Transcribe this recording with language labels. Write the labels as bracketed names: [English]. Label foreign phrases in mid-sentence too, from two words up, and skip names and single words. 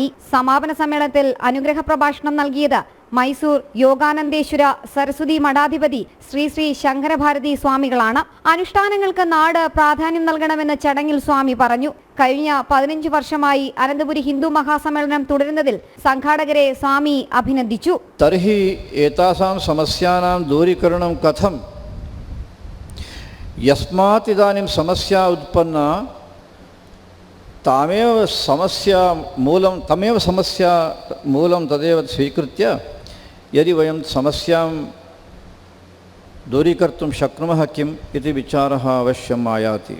[Malayalam] സമാപന സമ്മേളനത്തിൽ അനുഗ്രഹ പ്രഭാഷണം നൽകിയത് മൈസൂർ യോഗാനന്ദേശ്വര സരസ്വതി മഠാധിപതി ശ്രീ ശ്രീ ശങ്കരഭാരതി സ്വാമികളാണ്. അനുഷ്ഠാനങ്ങൾക്ക് നാട് പ്രാധാന്യം നൽകണമെന്ന് ചടങ്ങിൽ സ്വാമി പറഞ്ഞു. കഴിഞ്ഞ 15 വർഷമായി അനന്തപുരി ഹിന്ദു മഹാസമ്മേളനം തുടരുന്നതിൽ സംഘാടകരെ സ്വാമി അഭിനന്ദിച്ചു. [Sanskrit] തർഹി ഏതാസാം സമസ്യാനാം ദൂരീകരണം കഥം यस्मात् इदानीं समस्या उत्पन्ना तमेव समस्या मूलं तदेव स्वीकृत्य यदि वयं समस्यां दूरीकर्तुं शक्नुमः किम् इति विचारः अवश्यम् आयाति.